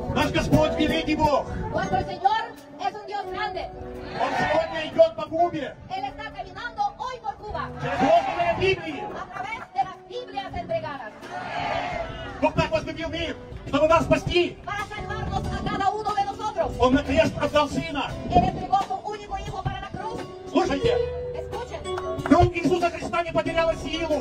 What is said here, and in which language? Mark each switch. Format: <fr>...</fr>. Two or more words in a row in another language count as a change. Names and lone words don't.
<ru>Наш Господь великий Бог.</ru> <es>Nuestro Señor es un Dios grande.</es> <ru>Он сегодня идет по Кубе</ru> <es>Él está caminando hoy por Cuba</es> <ru>через розданные Библии.</ru> <es>a través de las Biblias entregadas</es> <ru>Бог так возлюбил мир, чтобы нас спасти.</ru> <es>para salvarnos a cada uno de nosotros.</es> <ru>Он на крест отдал Сына.</ru> <es>Él entregó a su único hijo para la cruz.</es> <ru>Слушайте,</ru> <es>Escuchen,</es> <ru>кровь Иисуса Христа не потеряла силу.</ru>